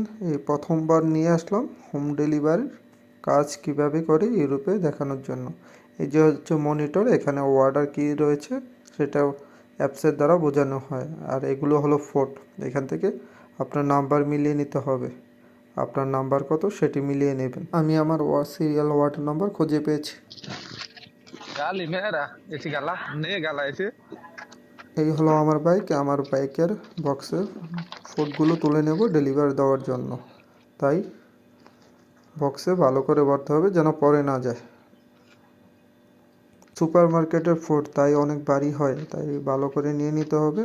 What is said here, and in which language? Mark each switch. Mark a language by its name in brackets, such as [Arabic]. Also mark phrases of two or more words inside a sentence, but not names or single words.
[Bangla] এই প্রথমবার নিয়ে আসলাম হোম ডেলিভারির কাজ কিভাবে করে ইউরোপে দেখানোর জন্য। এই যে হচ্ছে মনিটর, এখানে অর্ডার কী রয়েছে সেটা অ্যাপসের দ্বারা বোঝানো হয়। আর এগুলো হলো ফোর্ট, এখান থেকে আপনার নাম্বার মিলিয়ে নিতে হবে। আপনার নাম্বার কত সেটি মিলিয়ে নেবেন। আমি আমার [English] serial word number [Bangla] খুঁজে পেয়েছি। Gali mera, esi gala, ne gala esi? এই হলো আমার বাইক। আমার বাইকের বক্সে ফুডগুলো তুলে নেব ডেলিভারি দেওয়ার জন্য। তাই বক্সে ভালো করে ভরতে হবে যেন পড়ে না যায়। সুপার মার্কেটের ফুড তাই অনেক ভারী হয়, তাই ভালো করে নিয়ে নিতে হবে।